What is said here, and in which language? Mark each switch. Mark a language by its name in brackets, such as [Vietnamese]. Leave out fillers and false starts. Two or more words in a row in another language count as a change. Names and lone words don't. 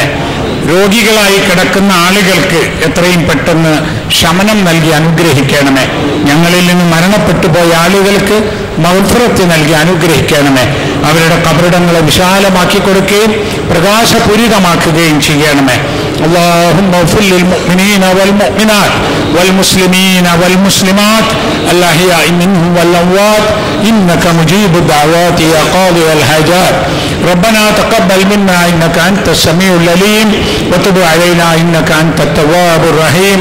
[Malayalam] രോഗികളായി കിടക്കുന്ന ആളുകൾക്ക് എത്രയും പെട്ടെന്ന് ശമനം നൽകി അനുഗ്രഹിക്കണമേ. ഞങ്ങളിൽ നിന്ന് മരണപ്പെട്ടു പോയ ആളുകൾക്ക് മഗ്ഫിറത്ത് നൽകി അനുഗ്രഹിക്കണമേ. അവരുടെ ഖബറിടങ്ങളെ വിശാലമാക്കി കൊടുക്കുകയും പ്രകാശപൂരിതമാക്കുകയും ചെയ്യണമേ. [Arabic] اللهم اغفر للمؤمنين والمؤمنات والمسلمين والمسلمات الأحياء منهم والأموات إنك مجيب الدعوات يا قاضي الحاجات. ربنا تقبل منا إنك أنت السميع العليم وتب علينا إنك أنت التواب الرحيم.